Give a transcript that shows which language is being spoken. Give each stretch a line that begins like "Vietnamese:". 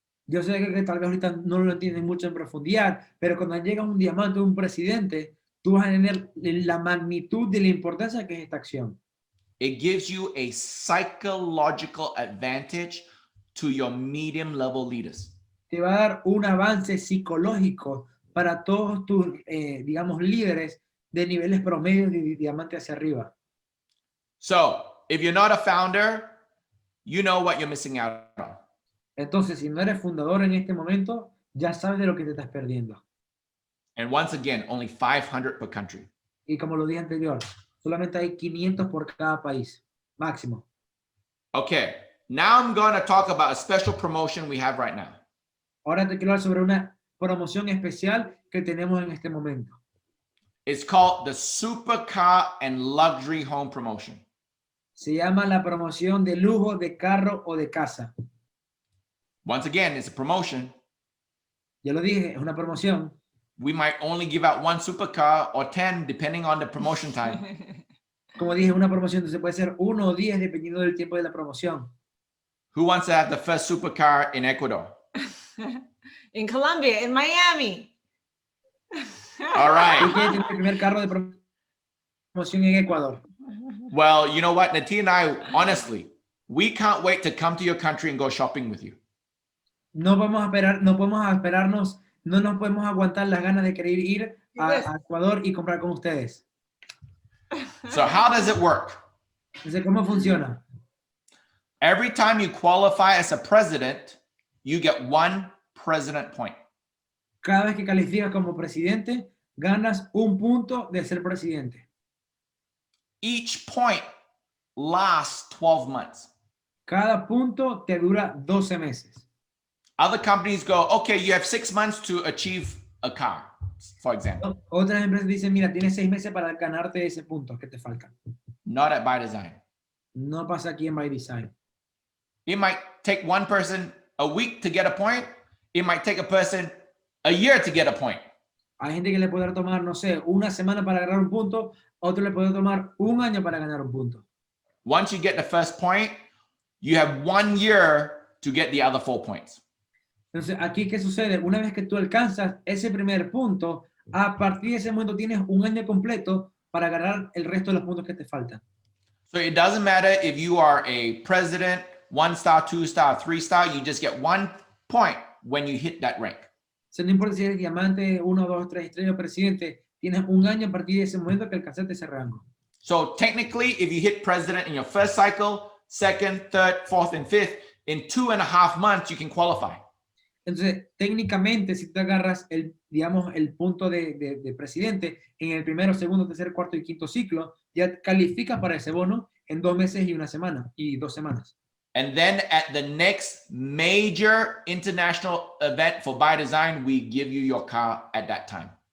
Spanish: Yo sé que tal vez ahorita no lo entienden mucho en profundidad, pero cuando llega un diamante o un presidente, tú vas a tener la magnitud de la importancia que es esta acción.
English: It gives you a psychological advantage to your medium level leaders.
Spanish: Te va a dar un avance psicológico para todos tus, digamos, líderes de niveles promedios de diamante hacia arriba.
English: So if you're not a founder, you know what you're missing out on.
Spanish: Entonces, si no eres fundador en este momento, ya sabes de lo que te estás perdiendo.
English: And once again, only 500 per country.
Spanish: Y como lo dije anterior, solamente hay 500 por cada país, máximo.
English: Okay, now I'm going to talk about a special promotion we have right now.
Spanish: Ahora te quiero hablar sobre una promoción especial que tenemos en este momento.
English: It's called the Supercar and Luxury Home Promotion.
Spanish: Se llama la promoción de lujo de carro o de casa.
English: Once again, it's a promotion.
Spanish: Ya lo dije, es una promoción.
English: We might only give out 1 supercar or 10, depending on the promotion time.
Spanish: Como dije, una promoción, entonces puede ser 1 o 10 dependiendo del tiempo de la promoción.
English: Who wants to have the first supercar in Ecuador? In Colombia, in Miami. All
Spanish: ¿Quién
English: right.
Spanish: quiere tener el primer carro de promoción en Ecuador?
English: Well, you know what, Nattida and I, honestly, we can't wait to come to your country and go shopping with you.
Spanish: No vamos a esperar, no podemos esperarnos, no nos podemos aguantar las ganas de querer ir a Ecuador y comprar con ustedes.
English: So how does it work?
Spanish: Entonces, ¿cómo funciona?
English: Every time you qualify as a president, you get 1 president point.
Spanish: Cada vez que calificas como presidente, ganas 1 punto de ser presidente.
English: Each point lasts 12 months.
Spanish: Cada punto te dura 12 meses.
English: Other companies go, okay, you have 6 months to achieve a car, for example.
Spanish: Otras empresas dicen, mira, tienes 6 meses para ganarte ese punto que te faltan.
English: Not at BYDZYNE.
Spanish: No pasa aquí en BYDZYNE.
English: It might take one person a week to get a point. It might take a person a year to get a point.
Spanish: Hay gente que le puede tomar, no sé, 1 semana para ganar un punto, otro le puede tomar 1 año para ganar un punto.
English: Once you get the first point, you have 1 year to get the other 4 points.
Spanish: Entonces, aquí, ¿qué sucede? Una vez que tú alcanzas ese primer punto, a partir de ese momento tienes 1 año completo para ganar el resto de los puntos que te faltan.
English: So it doesn't matter if you are a president, 1 star, 2 star, 3 star, you just get 1 point when you hit that rank.
Spanish: O sea, no importa si eres diamante, 1, 2, 3 estrellas o presidente, tienes 1 año a partir de ese momento que alcanzaste ese rango.
English: So technically, if you hit president in your first cycle, second, third, fourth, and fifth, in 2.5 months, you can qualify.
Spanish: Entonces, técnicamente, si tú agarras digamos, el punto de presidente en el primero, segundo, tercer, cuarto y quinto ciclo, ya calificas para ese bono en 2 meses y 1 semana, y 2 semanas.
English: And then at the next major international event for BYDZYNE, we give you your car at that time.